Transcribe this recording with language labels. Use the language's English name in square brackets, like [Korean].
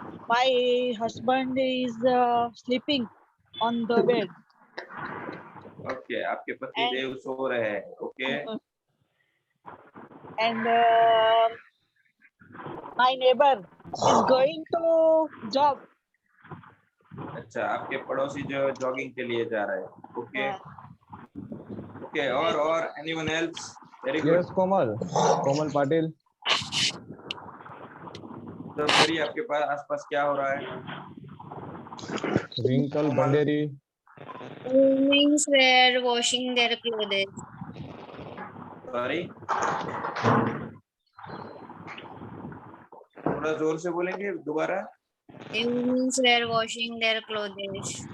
[English] My husband is sleeping on the bed. [Hindi] Okay, आपके पति देव सो रहे हैं. Okay. [English] And my neighbor is going to job. [Hindi] अच्छा, आपके पड़ोसी जो जॉगिंग के लिए जा रहे हैं. [English] Okay. Okay, और anyone else? Very good. Yes, Komal Patil. [Hindi] तो करिए, आपके पास आसपास क्या हो रहा है? Wrinkle Bhanderi. [English] Women were washing their clothes. [Hindi] Sorry, थोड़ा जोर से बोलेंगे दोबारा. [English] Women were washing their clothes.